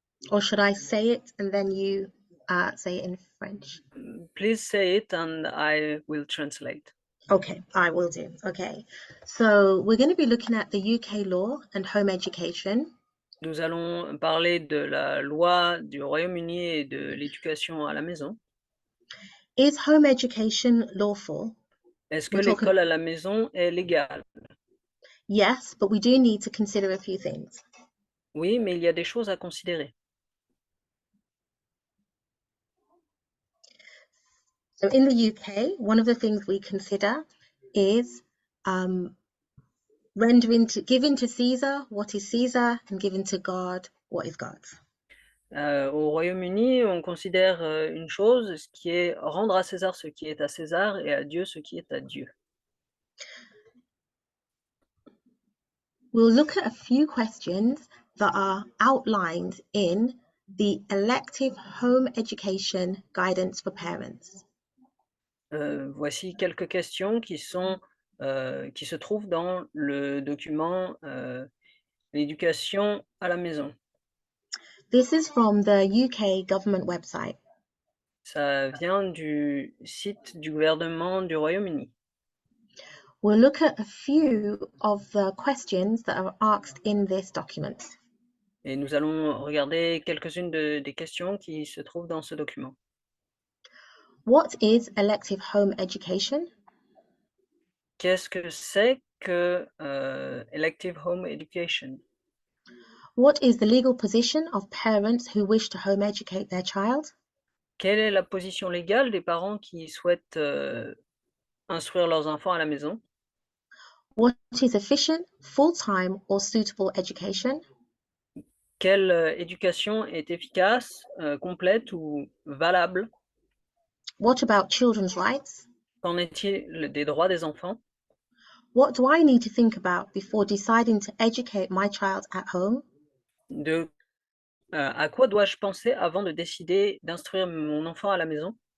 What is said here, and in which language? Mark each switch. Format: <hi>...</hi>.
<en>Or should I say it and then you say it in French? Please say it and I will translate. Okay, I will do. Okay, so we're going to be looking at the UK law and home education.</en> <fr>Nous allons parler de la loi du Royaume-Uni et de l'éducation à la maison.</fr> <en>Is home education lawful?</en> <fr>Est-ce que</fr> <en>We're talking,</en> <fr>l'école à la maison est légale?</fr> <en>yes, but we do need to consider a few things.</en> <fr>Oui, mais il y a des choses à considérer.</fr> <en>So in the UK, one of the things we consider is giving to Caesar what is Caesar and giving to God what is God's.</en> <fr>Au Royaume-Uni, on considère une chose, ce qui est rendre à César ce qui est à César et à Dieu ce qui est à Dieu.</fr> <en>We'll look at a few questions that are outlined in the elective home education guidance for parents.</en> <fr>Voici quelques questions qui se trouvent dans le document l'éducation à la maison.</fr> <en>This is from the UK government website.</en> <fr>Ça vient du site du gouvernement du Royaume-Uni.</fr> <en>We'll look at a few of the questions that are asked in this document.</en> <fr>Et nous allons regarder quelques-unes des questions qui se trouvent dans ce document.</fr> <en>What is elective home education?</en> <fr>Qu'est-ce que c'est que</fr> <en>elective home education? What is the legal position of parents who wish to home educate their child?</en> <fr>Quelle est la position légale des parents qui souhaitent instruire leurs enfants à la maison?</fr> <en>What is efficient, full-time or suitable education?</en> <fr>Quelle éducation est efficace, complète ou valable?</fr> <en>What about children's rights?</en> <fr>Qu'en est-il des droits des enfants?</fr> <en>What do I need to think about before deciding to educate my child at home?</en> <fr>À quoi dois-je penser avant de décider d'instruire mon enfant à la maison?</fr>